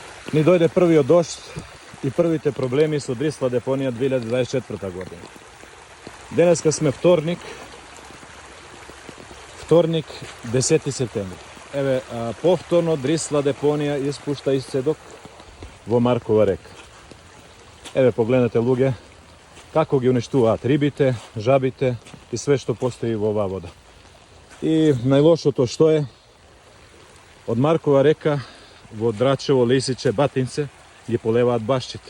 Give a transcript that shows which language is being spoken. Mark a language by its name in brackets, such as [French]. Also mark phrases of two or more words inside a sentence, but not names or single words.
[Macedonian] Ni dojde prvi od došt i prvi te problemi su Drisla deponija 2024. godina. Dneska sme vtornik 10. september. Еве, повторно Дрисла депонија испушта исцедок во Маркова река. Еве, погледнете луѓе, како ги уништуваат рибите, жабите и све што постои во оваа вода. И најлошото што е, од Маркова река во Драчево, Лисиче, Батинце ги поливаат башчите.